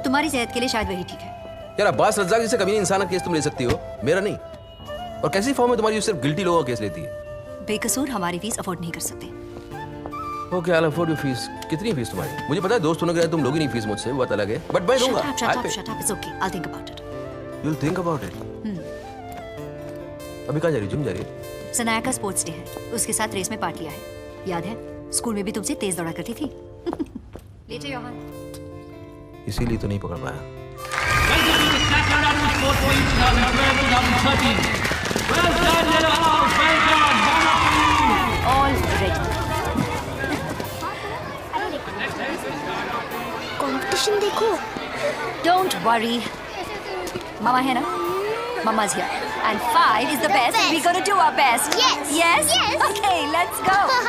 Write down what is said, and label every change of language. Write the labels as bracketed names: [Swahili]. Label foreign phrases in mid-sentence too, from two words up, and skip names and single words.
[Hindi] तुम्हारी सेहत के लिए शायद वही ठीक है। यार अब्बास रज्जाक जैसे कभी इंसान का केस तुम ले सकती हो, मेरा नहीं। और कैसी फॉर्म है तुम्हारी जो सिर्फ गिल्टी लोगों का केस लेती है? बेकसूर हमारी [English] fees afford [Hindi] नहीं कर सकते। [English] okay, I afford your fees. [Hindi] कितनी फीस तुम्हारी? मुझे पता है दोस्त होने के लिए तुम लोगी नहीं फीस मुझसे, वो बात अलग है, बट मैं दूंगा। [English] Shut up, it's okay. I'll think about it. You'll think about it. [Hindi] अभी कहाँ जा रही? जिम जा रही है? सनाया का स्पोर्ट्स डे है, उसके साथ रेस में पार्ट लिया है। याद है स्कूल में भी तुमसे तेज दौड़ा करती थी। लेटे योहान। इसीलिए तो नहीं पकड़ पाया। [English] All ready. [Hindi] कंपटीशन देखो। [English] Don't worry. Mama [Hindi] है ना? [English] Mama's here. And 5 is the best. We're gonna do our best. Yes. Yes? Yes. Okay, let's go.